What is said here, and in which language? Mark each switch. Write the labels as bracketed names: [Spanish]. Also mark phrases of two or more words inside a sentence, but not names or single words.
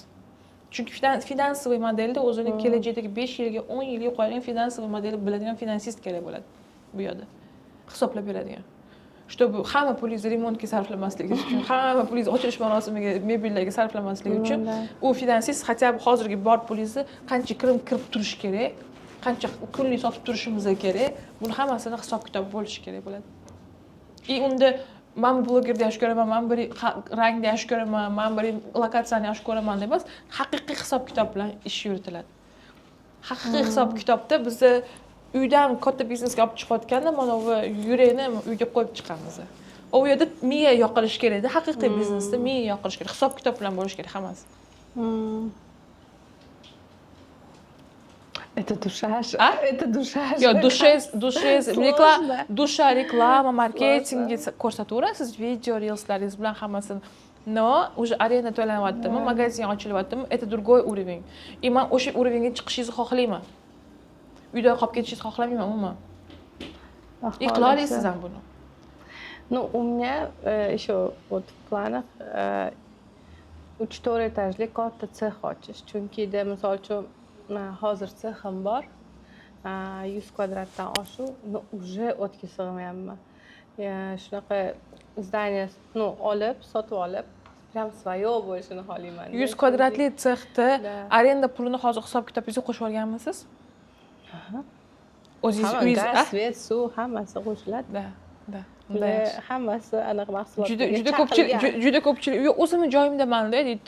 [Uzbek] Chunki finansiy modelda o'zining kelajakdagi 5 yilga, 10 yilga qo'yilgan finansiy modelni biladigan finansist kerak bo'ladi bu yerda. Hisoblab beradigan. Чтобы hamma pulingizni remontga sarflamasligi uchun, hamma pulingizni ochilish marosimiga, mebellarga sarflamasligi uchun u finansist [Russian] хотя бы [Uzbek] hozirgi bor pulingizni qancha kirib turish kerak, qancha kunlik sotib turishimiz kerak, buni hammasini hisob-kitob bo'lishi kerak bo'ladi. Unda men blogerda yaxshi ko'raman, men bir rangda yaxshi ko'raman, men bir lokatsiyani yaxshi ko'raman deb emas, haqiqiy hisob-kitob bilan ish yuritiladi. Haqiqiy hisob-kitobda bizni uydan katta biznesga olib chiqayotganda mana bu yurakni uyga qo'yib chiqamiz. U yerda miya yoqilish kerak edi. Haqiqiy biznesda miya yoqilish kerak. Hisob-kitob bilan bo'lish kerak hammasi. [Russian] Это душаш. Это душаш. [Uzbek] Yo'q, dusha, reklama, marketingi ko'rsataverasiz, video, reelslaringiz bilan hammasini. No, уже arenda to'lanyaptimi, magazin ochilyaptimi, [Russian] это другой уровень. [Uzbek] И men o'sha уровеньga chiqishingizni xohlayman. Uyda qolib ketishingizni xohlamayman umuman. Qila olasiz ham buni. [Russian] Ну, у меня еще вот в планах 3-4 [Uzbek] etajli katta sex ochish. Chunki misol uchun hozir sexim bor. 100 kvadratdan oshuv, уже o'tga sig'mayapman. Shunaqa zdание, olib, sotib olib, [Russian] прям своё [Uzbek] bo'lishini xohlayman. 100 kvadratli sexda arenda pulini hozir hisob-kitobingizga qo'shib olganmisiz? O'zingiz uyingiz, gaz, svet, suv hammasi qo'shiladi. Da. Hammasi anaqa mahsulot. Juda ko'pchilik o'zimni joyimdaman-da deydi.